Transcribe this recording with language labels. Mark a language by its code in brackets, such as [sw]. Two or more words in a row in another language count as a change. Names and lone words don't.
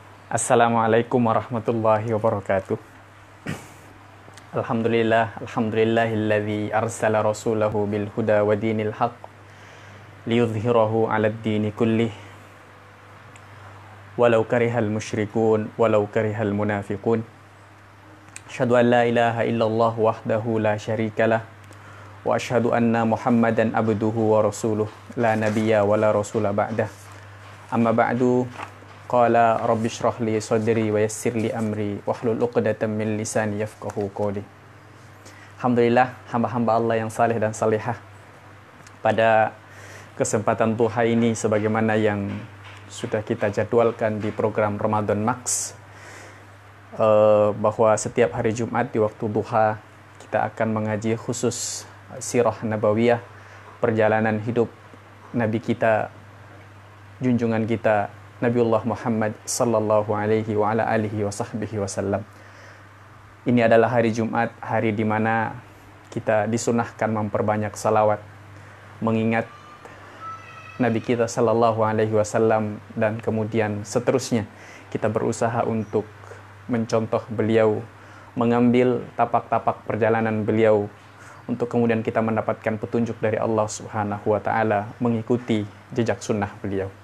[ar] السلام عليكم ورحمة الله وبركاته. الحمد لله الذي أرسل رسوله بالهدى ودين الحق ليظهره على الدين كله ولو كره المشركون ولو كره المنافقون. أشهد أن لا إله إلا الله وحده لا شريك له وأشهد أن محمدا عبده ورسوله لا نبي ولا رسول بعده. أما بعد. قال رب اشرح لي صدري ويسر لي أمري واحلل عقدة من لساني يفقهوا قولي. [id] Alhamdulillah, hamba-hamba Allah yang saleh dan salihah, pada kesempatan duha ini sebagaimana yang sudah kita jadwalkan di program Ramadan Max, bahwa setiap hari Jumat di waktu duha kita akan mengaji khusus [ar] سيرة نبوية, [id] perjalanan hidup Nabi kita, junjungan kita Nabiullah Muhammad [ar] صلى الله عليه وعلى آله وصحبه وسلم. [id] Ini adalah hari Jumat, hari di mana kita disunahkan memperbanyak salawat, mengingat Nabi kita [ar] صلى الله عليه وسلم, [id] dan kemudian seterusnya kita berusaha untuk mencontoh beliau, mengambil tapak-tapak perjalanan beliau, untuk kemudian kita mendapatkan petunjuk dari Allah [ar] سبحانه وتعالى, [id] mengikuti jejak sunnah beliau.